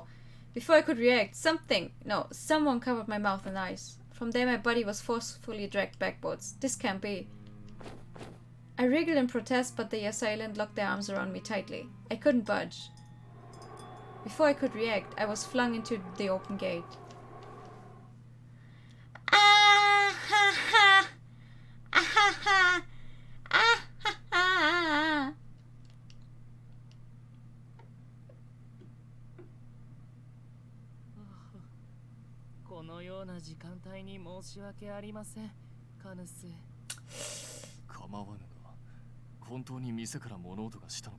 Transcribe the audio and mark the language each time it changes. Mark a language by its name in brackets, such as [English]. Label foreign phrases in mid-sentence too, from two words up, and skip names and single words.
[English] Before I could react, someone covered my mouth and eyes. From there my body was forcefully dragged backwards. This can't be. I wriggled in protest, but the assailant locked their arms around me tightly. I couldn't budge. Before I could react, I was flung into the open gate. Ah ha ha! Ah ha ha! Ah ha ha! [Japanese] このような時間帯に申し訳ありません、カヌス。構わぬが、本当に店から物音がしたのか？